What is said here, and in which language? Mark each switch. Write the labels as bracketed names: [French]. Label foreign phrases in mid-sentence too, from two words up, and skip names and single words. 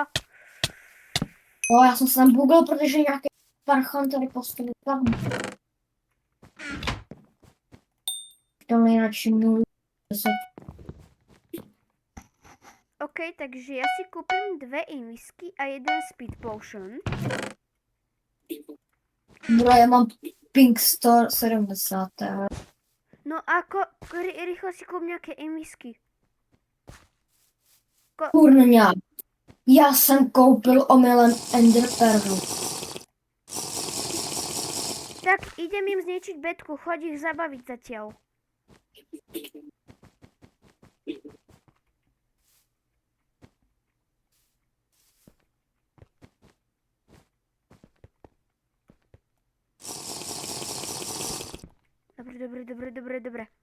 [Czech] No, já jsem se tam googlil, protože nějaký parchant tady postavil tam. To mi radši 0. [Slovak] OK, takže ja si kúpim 2 invisky a 1 [English] speed potion. [Slovak] Bro, [Czech] já mám ping 170. [Slovak] No ako, rýchlo si kúp nejaké invisky. Kurňa. [Czech] Já jsem koupil omylem Ender Pearl. [Slovak] Tak idem im zničiť bedku, choď ich zabaviť zatiaľ. Dobre.